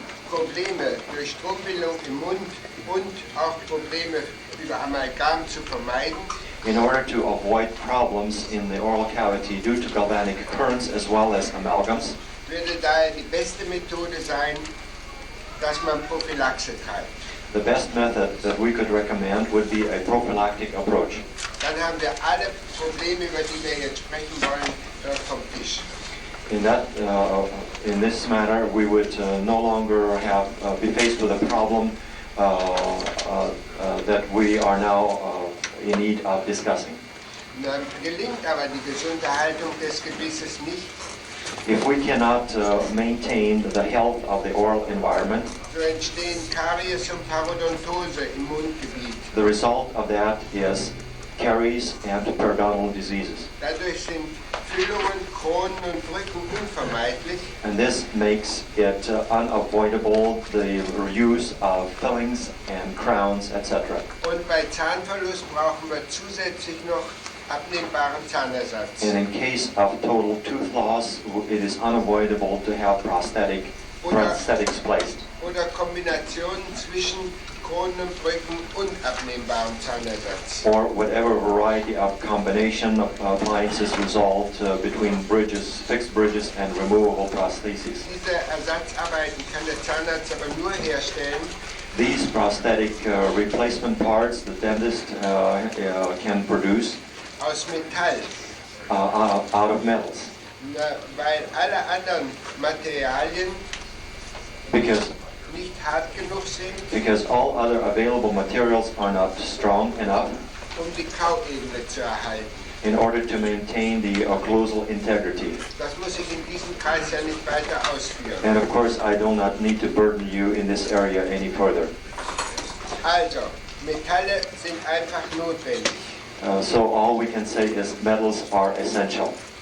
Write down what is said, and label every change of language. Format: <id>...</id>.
<de>Probleme durch Strombildung im Mund und auch Probleme über Amalgam zu vermeiden,</de> <en>In order to avoid problems in the oral cavity due to galvanic currents as well as amalgams,</en> <de>würde daher die beste Methode sein, dass man Prophylaxe treibt.</de> <en>the best method that we could recommend would be a prophylactic approach.</en> <de>Dann haben wir alle Probleme, über die wir jetzt sprechen wollen, vom Tisch.</de> <en>In this matter, we would no longer have be faced with a problem that we are now in need of discussing.</en> <de>Dann gelingt aber die gesunde Haltung des Gebisses nicht,</de> <en>If we cannot maintain the health of the oral environment,</en> <de>so entstehen Karies und Parodontose im Mundgebiet.</de> <en>the result of that is caries and periodontal diseases.</en> <de>Dadurch sind Füllungen, Kronen und Brücken unvermeidlich.</de> <en>And this makes it unavoidable, the use of fillings and crowns, etc.</en> <de>Und bei Zahnverlust brauchen wir zusätzlich noch abnehmbaren Zahnersatz.</de> <en>And in case of total tooth loss, it is unavoidable to have prosthetics placed.</en> <de>Oder Kombinationen zwischen Kronen und Brücken und abnehmbarem Zahnersatz.</de> <en>Or whatever variety of combination of appliances result between bridges, fixed bridges and removable prostheses.</en> <de>Diese Ersatzarbeiten kann der Zahnarzt aber nur herstellen,</de> <en>These prosthetic replacement parts the dentist can produce</en> <de>aus Metall.</de> <en>out of metals.</en> <de>Weil alle anderen Materialien</de> <en>Because</en> <de>nicht hart genug sind,</de> <en>all other available materials are not strong enough</en> <de>die Kauebene zu erhalten.</de> <en>in order to maintain the occlusal integrity.</en> <de>Das muss ich in diesem Kreis ja nicht weiter ausführen.</de> <en>And of course, I do not need to burden you in this area any further.</en> <de>Also, Metalle sind einfach notwendig.</de> <en>So all we can say is metals are essential.</en>